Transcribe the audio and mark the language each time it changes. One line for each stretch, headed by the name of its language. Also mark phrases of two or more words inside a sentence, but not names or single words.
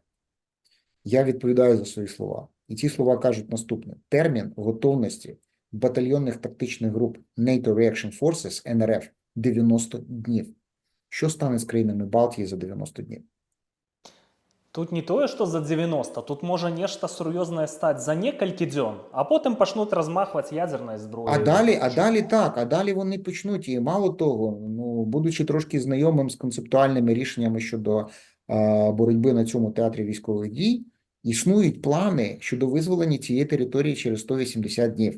Ukrainian: Я відповідаю за свої слова. І ці слова кажуть наступне. Термін готовності батальйонних тактичних груп NATO Reaction Forces, НРФ, 90 днів. Що стане з країнами Балтії за 90 днів?
Belarusian: Тут не тое, что за 90, тут може нечто серйозне стати за некалькі дзён,
Ukrainian: а потім почнуть розмахувати ядерною зброєю. А далі вони почнуть. І мало того, будучи трошки знайомим з концептуальними рішеннями щодо боротьби на цьому театрі військових дій, існують плани щодо визволення цієї території через 180 днів.